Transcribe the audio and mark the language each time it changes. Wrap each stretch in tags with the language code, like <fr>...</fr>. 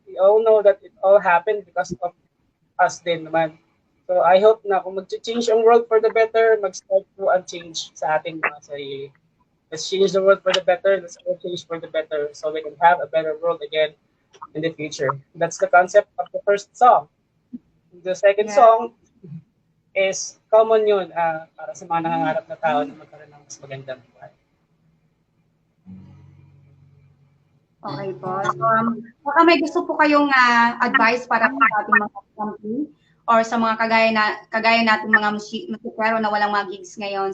<en>We all know that it all happened because of us</en> <tl>din naman.</tl> <en>So I hope</en> <tl>na kung mag-change ang</tl> <en>world for the better,</en> <tl>mag-start po ang change sa ating mga sarili.</tl> <en>Let's change the world for the better. Let's all change for the better so we can have a better world again in the future. That's the concept of the first song. The second song is common</en> <tl>yun para sa mga nangangarap na tao na magkaroon ng mas magandang buhay. Okay po. So, baka may gusto po kayong advice para sa ating mga company or sa mga kagaya nating mga musikero na walang mga gigs ngayon.</tl>